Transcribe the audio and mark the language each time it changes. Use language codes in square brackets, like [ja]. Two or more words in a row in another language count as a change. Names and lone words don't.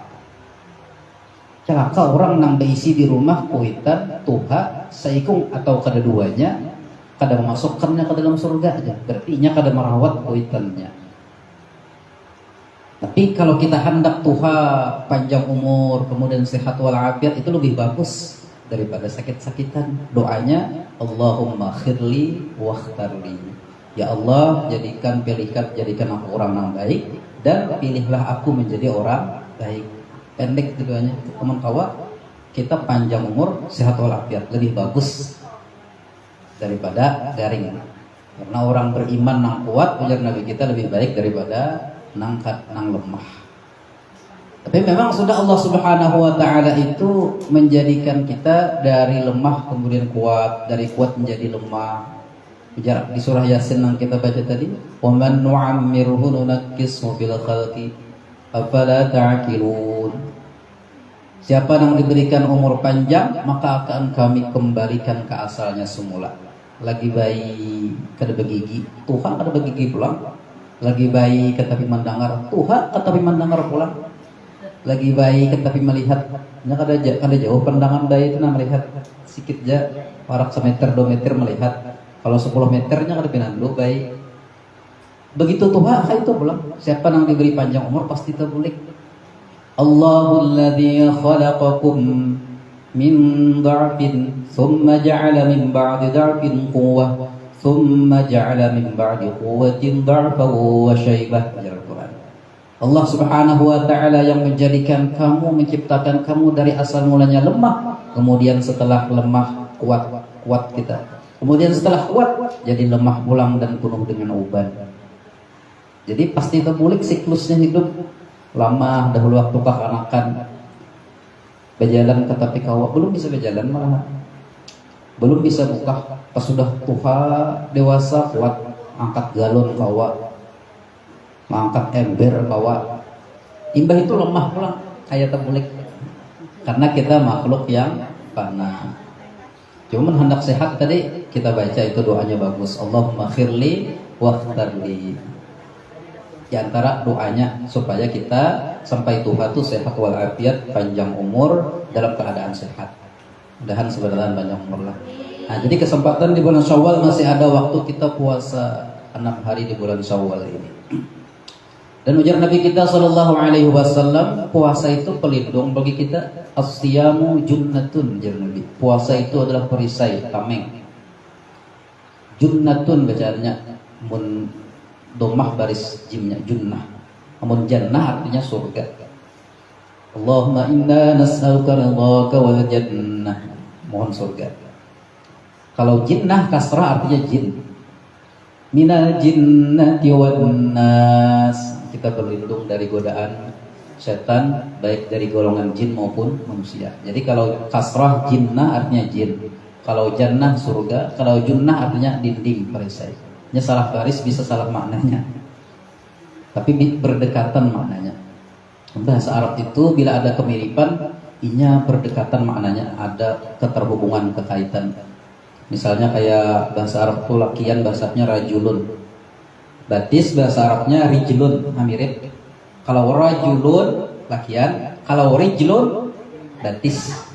[bjn] Celaka orang nang berisi di rumah kuitan tuha saikung atau kedua-duanya kada memasukkannya ke dalam surga aja, berarti nya kada merawat kuitannya. [id] Tapi kalau kita hendak tuha panjang umur kemudian sehat walafiat, itu lebih bagus daripada sakit-sakitan. [ar] Doanya اللهم خر لي واختر لي, [id] ya Allah jadikan aku orang yang baik dan pilihlah aku menjadi orang baik. [bjn] Pendek keduanya teman kawan, kita panjang umur sehat walafiat lebih bagus daripada garing. Karena orang beriman nang kuat, ujar Nabi kita, lebih baik daripada nang lemah. [id] Tapi memang sudah Allah [ar] سبحانه وتعالى [id] itu menjadikan kita dari lemah kemudian kuat, dari kuat menjadi lemah. Ujar di surah Yasin yang kita baca tadi, [ar] "ومن نعمره ننكسه في الخلق أفلا تعقلون." [id] Siapa yang diberikan umur panjang, maka akan kami kembalikan ke asalnya semula. [bjn] Lagi bayi kada begigi, Tuhan kada begigi pulang. Lagi bayi ketapi mendengar, Tuhan ketapi mendengar pulang. Lagi bayi ketapi melihat, kada jauh pandangan bayi itu melihat sedikit aja, parak semeter 2 meter melihat. Kalau 10 meternya kada pinandu bayi. Begitu Tuhan itu pulang. Siapa yang diberi panjang umur pasti terbulik. [ar] الله الذي خلقكم من ضعف ثم جعل من بعد ضعف قوة ثم جعل من بعد قوة ضعفا وشيبة. [id] Al-Quran. Allah [ar] سبحانه وتعالى [id] yang menjadikan kamu, menciptakan kamu dari asal mulanya lemah, kemudian setelah lemah kuat kita. [bjn] Kemudian setelah kuat jadi lemah pulang dan penuh dengan uban. Jadi pasti terbulik siklusnya hidup. Lama dahulu waktu kekanakan berjalan tetapi kawa belum bisa berjalan, malah belum bisa buka. Pas sudah tua dewasa kuat angkat galon kawa, mengangkat ember kawa. Imbah itu lemah pulang kayak terbulik karena kita makhluk yang fana. [id] Cuma hendak sehat tadi kita baca itu doanya bagus, [ar] اللهم خر لي واختر لي. [id] Di antara doanya supaya kita sampai Tuhan itu sehat walafiat, panjang umur dalam keadaan sehat. Mudahan sebenarnya banyak umur lah. Nah, jadi kesempatan di bulan Syawal masih ada waktu kita puasa 6 hari di bulan Syawal ini. Dan ujar Nabi kita [ar] صلى الله عليه وسلم, [id] puasa itu pelindung bagi kita. [ar] الصيام جنة, [id] ujar Nabi. Puasa itu adalah perisai, tameng. Junnatun bacaannya, domah baris jimnya junnah. Namun jannah artinya surga. [ar] اللهم إنا نسألك رضاك والجنة. [id] Mohon surga. Kalau jinnah kasrah artinya jin. [ar] من الجنة والناس. [id] Kita berlindung dari godaan setan baik dari golongan jin maupun manusia. Jadi kalau kasrah jinnah artinya jin. Kalau jannah surga, kalau junnah artinya dinding perisai. [bjn] Nya salah baris bisa salah maknanya, tapi berdekatan maknanya. [id] Bahasa Arab itu bila ada kemiripan, inya berdekatan maknanya, ada keterhubungan, kekaitan. [bjn] Misalnya kayak bahasa Arab itu lakian, bahasanya rajulun. Batis bahasa Arabnya rijlun, mirip. Kalau rajulun lakian, kalau rijlun batis.